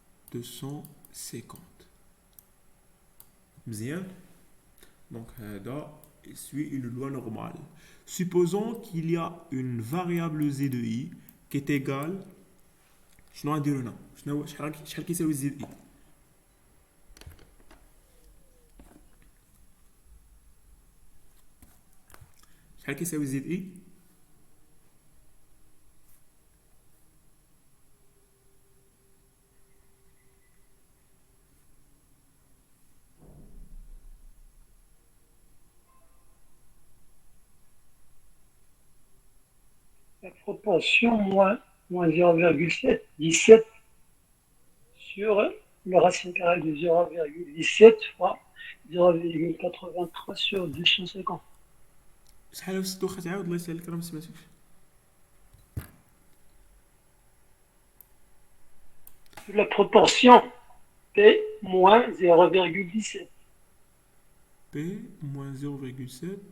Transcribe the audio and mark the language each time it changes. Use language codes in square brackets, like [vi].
[fr] 250. Bien. Donc, il suit une loi normale. Supposons qu'il y a une variable z de i qui est égale. [ar] شنو غنديرو هنا؟ شحال كيساوي زد i؟ شحال كيساوي زد i؟ [fr] La proportion moins 0,17 sur le racine carrée de 0,17 fois 0,83 sur 250. [ar] شحال وصلت واخا تعاود الله يسهلك راه ما سمعتكش. [fr] La proportion P moins 0,17. P moins 0,7.